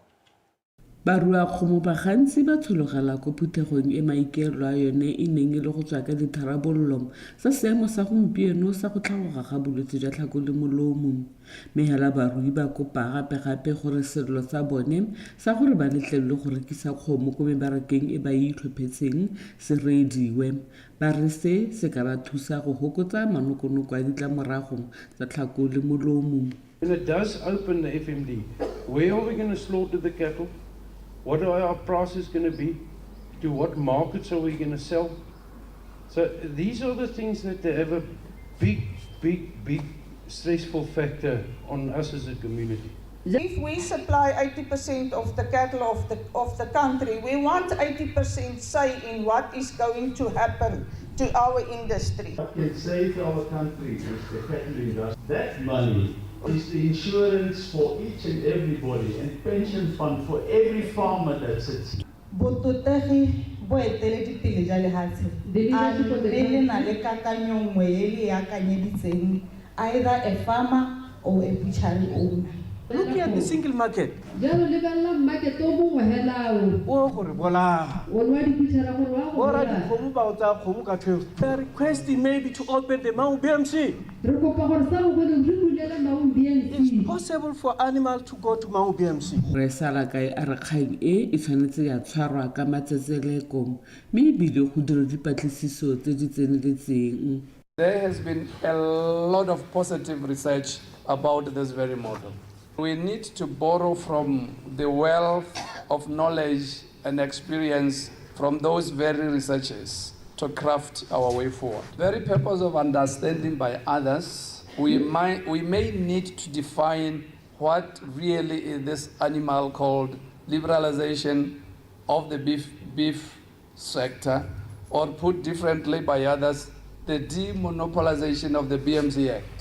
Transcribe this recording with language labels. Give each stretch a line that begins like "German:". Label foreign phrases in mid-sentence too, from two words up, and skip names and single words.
Tswana: Barua kgomo ba gantsi ba tshologela ko phuthegong e maikelo a yone e neng e le go tswa ka ditharabololo sa seemo sa gompieno sa go tlhagoga ga bolwetse jwa tlhako le molomo mme hela barui ba kopa gape gore serelo sa bone sa gore ba letlelwe go rekisa kgomo ko mebarakeng e ba itlhophetseng se reediwe ba re se ka ba thusa go hokotsa manokonoko a ditlamorago tsa tlhako le molomo.
English: And it does open the FMD. Where are we going to slaughter the cattle? What are our prices going to be? To what markets are we going to sell? So these are the things that they have a big stressful factor on us as a community. If we supply 80% of the cattle of the country, we want 80% say in what is going to happen to our industry. What can save our country is the cattle industry. That money is the insurance for each and everybody and pension fund for every farmer that sits here.
Tswana: Bototegi bo eteledipele ja lehatshe a le na le kakanyong nngwe e le akanyeditseng
English: either a farmer or a butchery owner. Look at the single market. They are requesting maybe to open the Mau BMC. It's possible for animals to go to Mau BMC.
Tswana: Re Salakae a re kgang e tshwanetse ya tshwarwa ka matsetseleko mme ebile go dira dipatlisiso tse di tseneletseng.
English: There has been a lot of positive research about this very model. We need to borrow from the wealth of knowledge and experience from those very researchers to craft our way forward. Very purpose of understanding by others, we may need to define what really is this animal called liberalization of the beef sector, or put differently by others, the demonopolization of the BMC Act.